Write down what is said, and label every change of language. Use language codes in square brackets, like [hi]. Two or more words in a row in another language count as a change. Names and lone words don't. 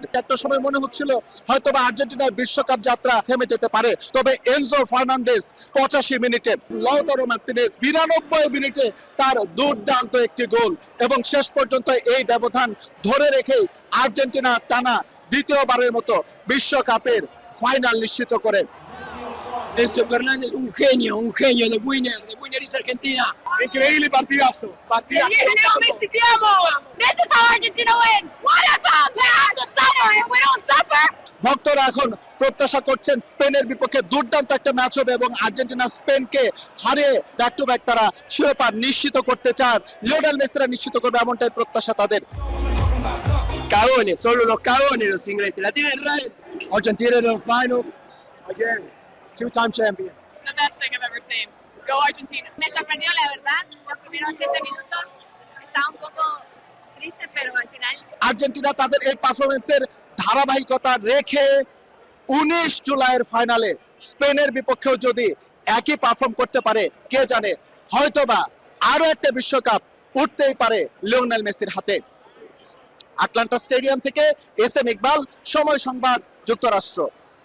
[bn] একটা সময় মনে হচ্ছিল হয়তোবা আর্জেন্টিনার বিশ্বকাপ যাত্রা থেমে যেতে পারে। তবে এনজো ফার্নান্দেজ 85 মিনিটে, লাউতারো মার্টিনেজ 92 মিনিটে তার দুর্দান্ত একটি গোল, এবং শেষ পর্যন্ত এই ব্যবধান ধরে রেখেই আর্জেন্টিনা টানা দ্বিতীয়বারের মতো বিশ্বকাপের ফাইনাল নিশ্চিত করে। [es] Enzo Fernández, un genio de [en] Winner is Argentina. [es] Increíble partidazo. Messi, te amo. [en] This is how Argentina wins. What a song. We have to suffer. If we don't suffer. [bn] ভক্তরা এখন প্রত্যাশা করছেন স্পেনের বিপক্ষে দুর্দান্ত একটা ম্যাচ হবে, এবং আর্জেন্টিনা স্পেনকে হারিয়ে [en] back to back [bn] তারা শিরোপা নিশ্চিত করতে চান। লিওনেল মেসিরা নিশ্চিত করবে এমনটাই প্রত্যাশা তাদের। [es] Cagones, solo los cagones los ingleses. La tienen red. [en] Argentina in the final again, two-time champion. The best thing I've ever seen. Go Argentina. [es] Me sorprendió, la verdad. Los primeros 80 minutos estaba un poco triste, pero al final. [bn] আর্জেন্টিনা তাদের এই পারফরমেন্সের ধারাবাহিকতা রেখে 19 জুলাইয়ের ফাইনালে স্পেনের বিপক্ষেও যদি একই পারফর্ম করতে পারে, কে জানে হয়তোবা আরো একটা বিশ্বকাপ উঠতেই পারে লিওনেল মেসির হাতে। আটলান্টা স্টেডিয়াম থেকে এস এম ইকবাল, সময় সংবাদ, যুক্তরাষ্ট্র।